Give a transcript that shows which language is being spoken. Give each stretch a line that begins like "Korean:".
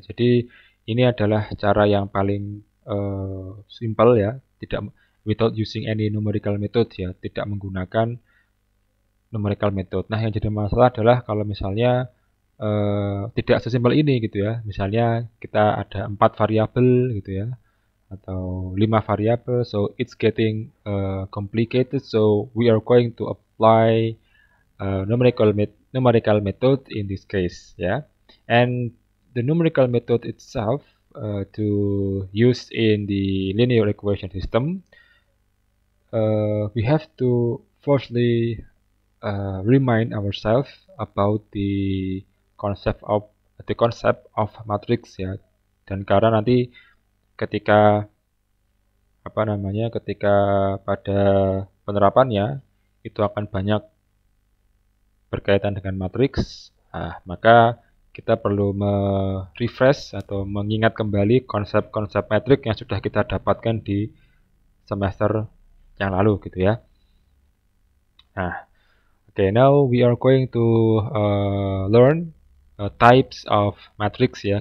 Indonesian: Jadi ini adalah cara yang paling simple ya, tidak
English: without using any numerical method
Indonesian: ya, tidak menggunakan numerical method. Nah, yang jadi masalah adalah kalau misalnya tidak sesimpel ini gitu ya. Misalnya kita ada 4 variabel gitu ya, atau 5 variabel,
English: so it's getting complicated, so we are going to apply numerical method in this case, yeah. And the numerical method itself to use in the linear equation system, we have to firstly remind ourselves about the concept of matrix, ya.
Indonesian: Dan karena nanti ketika ketika pada penerapannya itu akan banyak berkaitan dengan matriks, maka kita perlu refresh atau mengingat kembali konsep-konsep metrik yang sudah kita dapatkan di semester yang lalu gitu ya.
English: Okay, now we are going to learn types of matrix, ya.